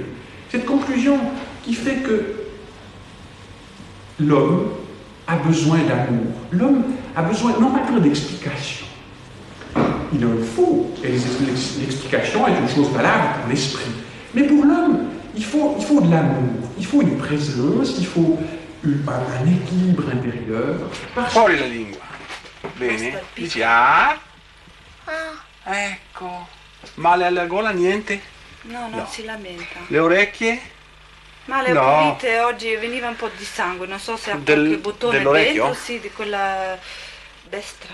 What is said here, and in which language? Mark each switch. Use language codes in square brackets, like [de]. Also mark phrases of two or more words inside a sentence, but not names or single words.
[fr] Cette conclusion qui fait que l'homme a besoin d'amour. L'homme a besoin non pas d'explication. Il en faut, et l'explication est une chose valable pour l'esprit. Mais pour l'homme, il faut de l'amour, il faut une présence, il faut un équilibre intérieur. [it] Fuori la lingua. Bene. Dici ah? Ah, ecco. Male alla gola, niente? No, non si lamenta. Le orecchie? Ma le ho pulite oggi, veniva un po' di sangue, non so se ha qualche bottone dentro, sì, di quella destra.